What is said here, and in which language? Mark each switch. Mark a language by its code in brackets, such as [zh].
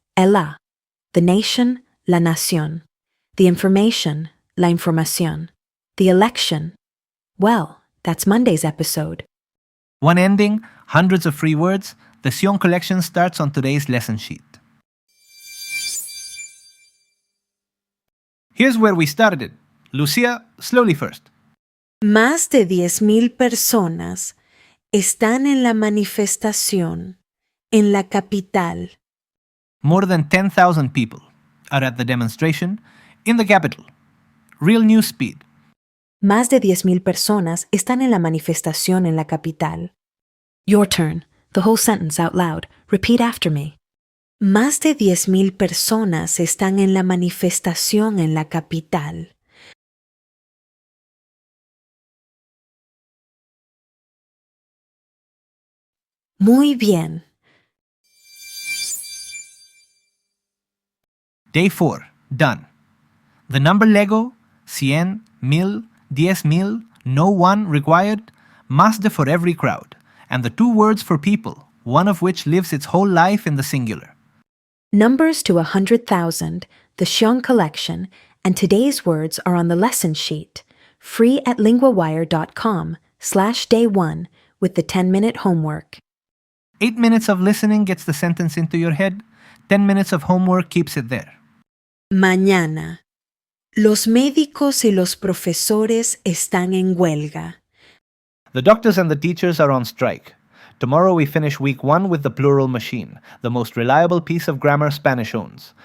[en] Ela. The nation, [es] la nación. [en] The information, [es] la información. [en] The election. Well, that's Monday's episode. One ending, hundreds of free words. The cien collection starts on today's lesson sheet. Here's where we started it. Lucia, slowly first. [es] Más de 10,000 personas están en la manifestación en la capital. [en] More than 10,000 people are at the demonstration in the capital. Real news speed. [es] Más de 10,000 personas están en la manifestación en la capital. [en] Your turn. The whole sentence out loud. Repeat after me. [es] Más de 10,000 personas están en la manifestación en la capital. Muy bien. [en] Day 4. Done. The number Lego, cien, mil, 10,000, no one required, más de for every crowd, and the 2 words for people, one of which lives its whole life in the singular. Numbers to 100,000, the cien collection, and today's words are on the lesson sheet, free at linguawire.com/day1 with the 10-minute homework. 8 minutes of listening gets the sentence into your head. 10 minutes of homework keeps it there. [es] Mañana. Los médicos y los profesores están en huelga. [en] The doctors and the teachers are on strike. Tomorrow we finish week 1 with the plural machine, the most reliable piece of grammar Spanish owns.